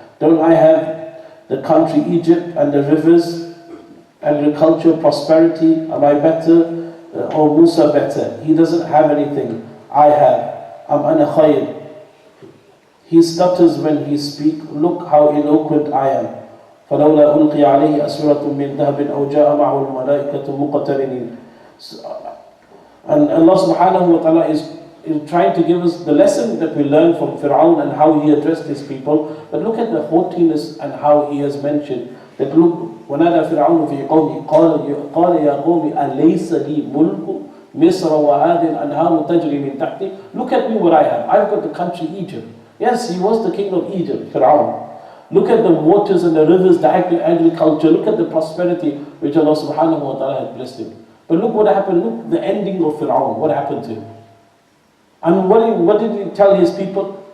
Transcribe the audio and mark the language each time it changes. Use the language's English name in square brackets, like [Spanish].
[English] Don't I have the country Egypt and the rivers, agriculture, prosperity? Am I better or Musa better? He doesn't have anything. I have. [Arabic] أَنَا خَيْرٌ. [English] He stutters when he speaks. Look how eloquent I am. [Arabic] فَلَوْلَا أُلْقِيَ عَلَيْهِ أَسْوِرَةٌ مِّن ذَهَبٍ أَوْ جَاءَ مَعَهُ الْمَلَائِكَةُ مُقْتَرِنِينَ. [English] And Allah subhanahu wa ta'ala is in trying to give us the lesson that we learn from Fir'aun and how he addressed his people. But look at the haughtiness and how he has mentioned that, look, [Arabic] وَنَادَى فِرْعَوْنُ فِي قَوْمِهِ قَالَ يَا قَوْمِ أَلَيْسَ لِي مُلْكُ مِصْرَ وَهَذِهِ الْأَنْهَارُ تَجْرِي مِنْ تَحْتِي. [English] Look at me what I have. I've got the country Egypt. Yes, he was the king of Egypt, Fir'aun. Look at the waters and the rivers, the agriculture. Look at the prosperity which Allah subhanahu wa ta'ala had blessed him. But look what happened. Look the ending of Fir'aun. What happened to him? And what did he tell his people?